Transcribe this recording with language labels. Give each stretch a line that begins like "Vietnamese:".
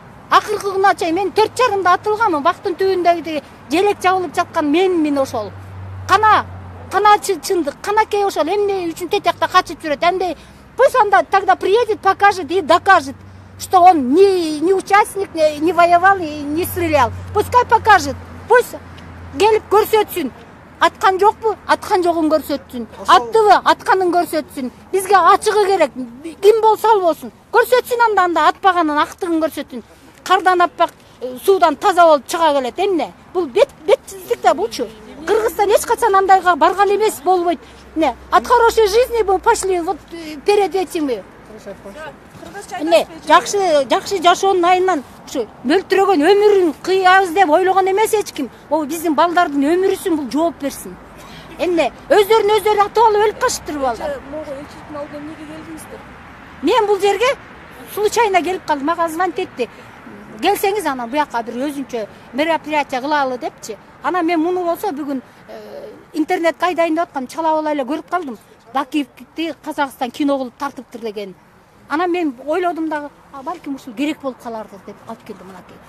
Kyrgyz: Акыркы күнү чейин мен 4,5-да атылганмын. Бактын түбүндөгү желек жабылып жаткан менмин ошол. Кана чындык, канакей ошол эмне үчүн тетекте качып жүрөт? Эмне
Russian: пусть он тогда приедет, покажет и докажет, что он не участник, не воевал и не стрелял. Пускай покажет, пусть
Kyrgyz: келип көрсөтсүн. Аткан жокпу? Аткан жогун көрсөтсүн. Аттыбы? Атканын көрсөтсүн. Бизге ачыгы керек. Ким болсо ал болсун. Көрсөтсүн анда атпаганын актыгын көрсөтсүн. Кардан аппак, суудан таза болуп чыга келет. Эмне? Бул бетсиздик да булчу. Кыргызстан эч качан андайга барган эмес, болбойт.
Russian: Не, от хорошей жизни мы пошли вот перед этими.
Kyrgyz: Не, жакшы жашоонун айынан ушу мөлтүрөгөн өмүрүн кыябыз деп ойлогон эмес эч ким. Бул биздин балдардын өмүрүсүн бул жооп берсин. Эмне, өздөрүн атып алып өлүп калыштыр балдар. Могу элчиликтин алдына эмнеге келдиңиздер? Мен бул жерге случайно келип калдым, мага звонить этти. Келсеңиз анан буяка бир өзүнчө мероприятие кылалы депчи. Анан мен муну болсо бүгүн интернетке айдайын деп аткам, чала бала эле көрүп калдым. Бакиевди Казакстан кино кылып тартыптыр деген. Анан мен ойлодум дагы, балким ушул керек болуп калардыр деп алып келдим мынакей.